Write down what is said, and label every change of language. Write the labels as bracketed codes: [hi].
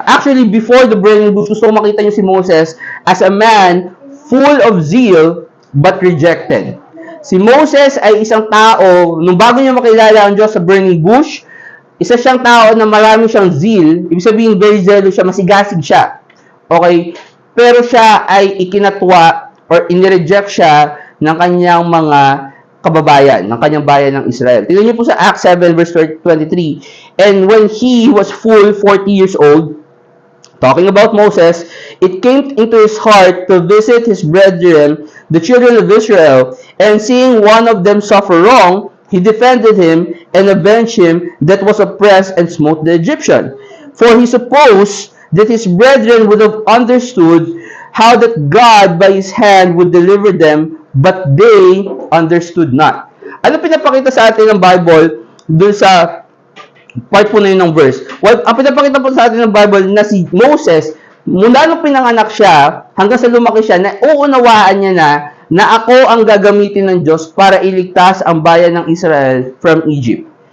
[en] Actually, before the burning bush, [tl] gusto ko makita niyo [en] si Moses as a man full of zeal but rejected. [tl] Si Moses ay isang tao, nung bago niya makilala ang Diyos sa burning bush, isa siyang tao na marami siyang zeal, ibig sabihin very zealous siya, masigasig siya. Okay? Pero siya ay ikinatwa or inireject siya ng kanyang mga kababayan, ng kanyang bayan ng Israel. Tingnan niyo po sa Acts 7 verse 23. [en] And when he was full 40 years old, talking about Moses, it came into his heart to visit his brethren, the children of Israel, and seeing one of them suffer wrong, he defended him and avenged him that was oppressed and smote the Egyptian. For he supposed that his brethren would have understood how that God by his hand would deliver them, but they understood not. [tl] Ano pinapakita sa atin ng Bible dun sa part po na yun ng verse? Well, ang pinapakita po sa atin ng Bible na si Moses, mula nung pinanganak siya, hanggang sa lumaki siya, na uunawaan niya na ako ang gagamitin ng Diyos para iligtas ang bayan ng Israel from Egypt.